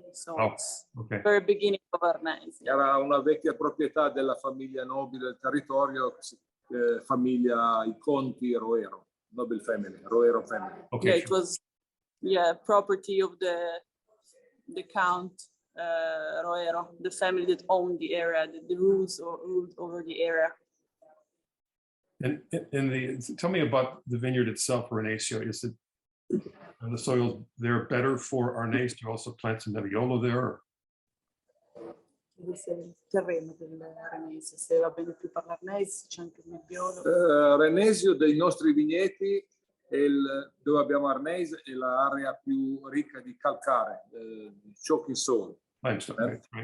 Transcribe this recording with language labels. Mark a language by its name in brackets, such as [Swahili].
[English] So it's very beginning of Arnese. [Italian] Era una vecchia proprietà della famiglia nobile del territorio, famiglia i conti Roero, [English] noble family, Roero family. [Italian] Okay. [English] Yeah, it was property of the Count Roero, the family that owned the area, the ruled over the area. And tell me about the vineyard itself, Renesio. Is it the soils there better for Arnese? Do you also plant some Nebbiolo there? [Italian] il terreno del Renese, se va bene più parlarne, se c'è anche il nebbiolo. Renesio dei nostri vigneti, dove abbiamo Arneise, è l'area più ricca di calcare, di [English] chalky soil. Right.